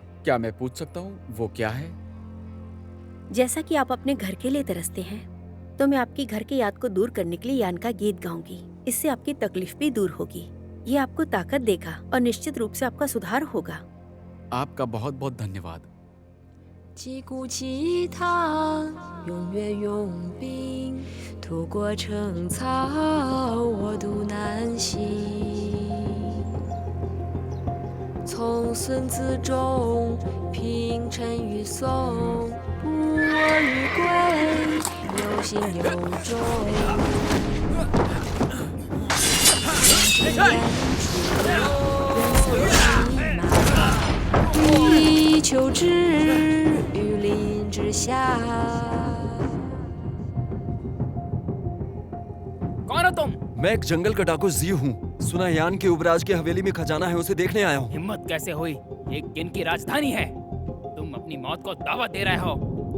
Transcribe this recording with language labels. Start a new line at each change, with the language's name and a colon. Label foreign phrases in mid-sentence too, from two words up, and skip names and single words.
Hindi: क्या मैं पूछ सकता हूँ वो क्या है? जैसा कि आप अपने घर के लिए तरसते हैं, तो मैं आपकी घर की याद को दूर करने के लिए यान का गीत गाऊंगी। इससे आपकी तकलीफ भी दूर होगी। ये आपको ताकत देगा और निश्चित रूप से आपका सुधार होगा। आपका बहुत बहुत धन्यवाद।
Chinese: 击鼓起堂，踊跃拥兵，渡过城草，我渡南行。从孙子中，平陈与宋，不我与归，有心有忠。人以求之，于林之下。
Hindi: कौन हो तुम? मैं एक जंगल का डाकू जी हूँ। सुना यान के युवराज की हवेली में खजाना है, उसे देखने आया हूँ। हिम्मत कैसे हुई? ये किन की राजधानी है? तुम अपनी मौत को दावत दे रहे हो।